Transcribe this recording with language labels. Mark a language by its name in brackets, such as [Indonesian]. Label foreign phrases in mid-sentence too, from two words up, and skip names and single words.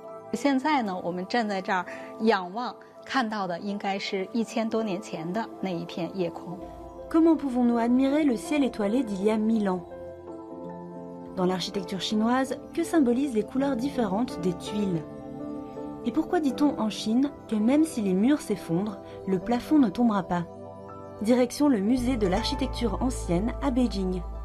[Chinese] 现在呢，我们站在这儿仰望，看到的应该是1000多年前的那一片夜空。 [French] Comment pouvons-nous admirer le ciel étoilé d'il y a 1000 ans? Dans l'architecture chinoise, que symbolisent les couleurs différentes des tuiles? Et pourquoi dit-on en Chine que même si les murs s'effondrent, le plafond ne tombera pas? Direction le musée de l'architecture ancienne à Beijing.